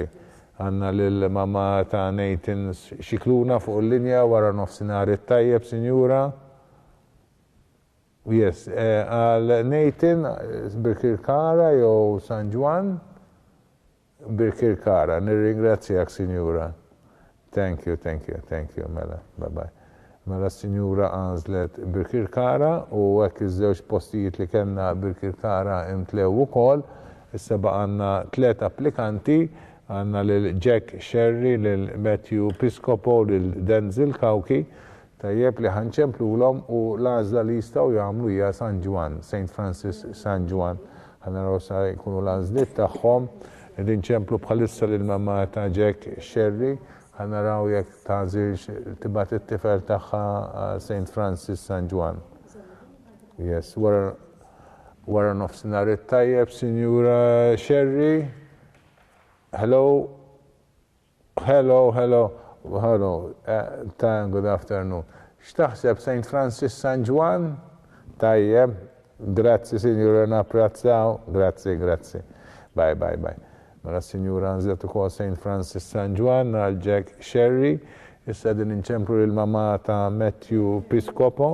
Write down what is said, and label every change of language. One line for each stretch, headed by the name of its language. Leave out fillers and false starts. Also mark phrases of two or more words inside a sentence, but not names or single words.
Maltese: Għandna lill-mama ta' Nathan Xikluna fuq il-linja wara nofsinhar it-tajjeb, Sinjura. Yes, għal Nathan Birkirkara jew San Juan? Birkirkara, nirringrazzjak, Sinjura.
English: Thank you,
Maltese: mela,
English: bye-bye.
Maltese: Mela s-Sinjura għażlet Birkirkara u hekk iż-żewġ postijiet li kellna Birkirkara imtlew ukoll. Issa baqgħanna 3 applikanti, għandna lil Jack Sherry, lil Matthew Piscopo, lil Denzel Kawki, tajjeb li ħanċemplulhom u l-għażla li jistgħu jagħmlu hija San Juan, St. Francis San Juan. Ħanaraw sa jkunu l-għażliet tagħhom, qegħdin ċemplu bħalissa lil mamma ta' Jack Sherry. Ħanaraw jekk tażilx tibgħat it-tifel tagħha St. Francis San Juan. Yes, wara nofsinhar it-tajjeb, Sinjura Sherry.
English: Hello. Good afternoon.
Maltese: X'taħseb St. Francis San Juan? Tajjeb. Grazzi, Sinjura, napprezzaw. Grazzi. Bye. Mela s-Sinjura nżiet ukoll St. Francis San Juan għal Jack Sherry. Issa din inċemplu l-mama ta' Matthew Piscopo.